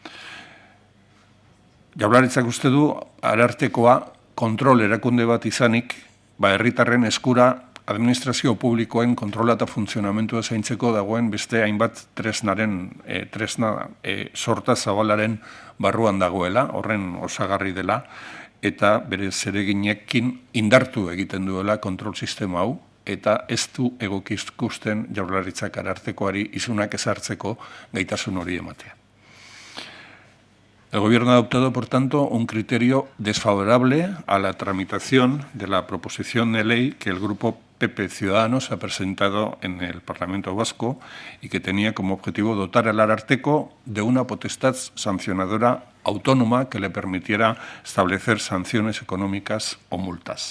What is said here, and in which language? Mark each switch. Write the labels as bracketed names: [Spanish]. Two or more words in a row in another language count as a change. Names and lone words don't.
[Basque] Jaurlaritzak uste du, arartekoa kontrol erakunde bat izanik, herritarren eskura administrazio publikoen kontrola eta funtzionamentua zaintzeko dagoen beste hainbat tresna sorta zabalaren barruan dagoela, horren osagarri dela, eta bere zereginekin indartu egiten duela kontrol sistema hau, eta ez du egokizkusten Jaurlaritzak arartekoari isunak ezartzeko gaitasun hori ematea. [Spanish] El Gobierno ha adoptado, por tanto, un criterio desfavorable a la tramitación de la proposición de ley que el Grupo PP Ciudadanos ha presentado en el Parlamento Vasco y que tenía como objetivo dotar al Ararteko de una potestad sancionadora autónoma que le permitiera establecer sanciones económicas o multas.